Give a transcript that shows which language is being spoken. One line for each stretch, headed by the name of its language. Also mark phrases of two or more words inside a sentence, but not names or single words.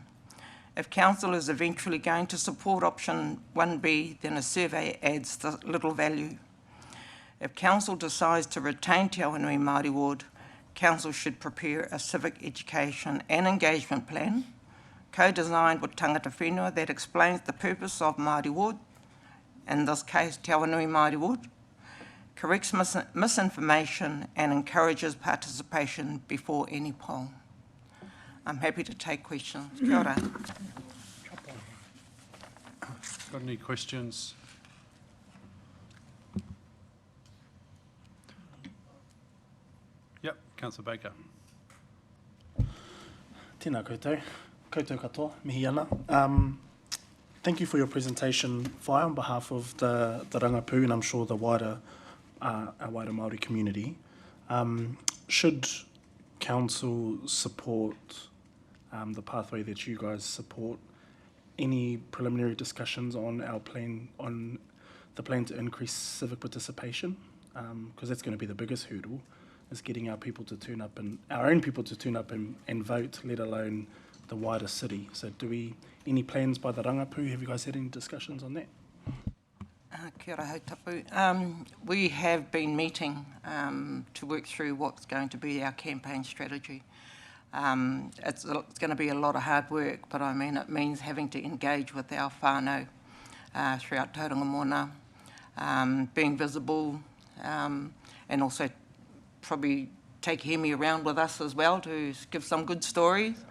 English: If Council is eventually going to support option 1B, then a survey adds little value. If Council decides to retain Te Awanui Māori ward, Council should prepare a civic education and engagement plan, co-designed with
Māori: tangata whenua,
English: that explains the purpose of Māori ward, in this case Te Awanui Māori ward, corrects misinformation and encourages participation before any poll. I'm happy to take questions.
Māori: Kia ora.
English: Got any questions? Yep, Councillor Baker.
Māori: Tēnā koutou. Koutou katoa, mihi ana.
English: Thank you for your presentation, Whai, on behalf of the Rangapu and I'm sure the wider our wider Māori community. Should Council support the pathway that you guys support, any preliminary discussions on our plan, on the plan to increase civic participation? Because that's going to be the biggest hurdle, is getting our people to turn up and our own people to turn up and vote, let alone the wider city. So any plans by the Rangapu? Have you guys had any discussions on that?
Māori: Kia ora hautapu.
English: We have been meeting to work through what's going to be our campaign strategy. It's going to be a lot of hard work, but I mean it means having to engage with our whānau throughout Tauranga Moana, being visible, and also probably take Hemi around with us as well to give some good stories.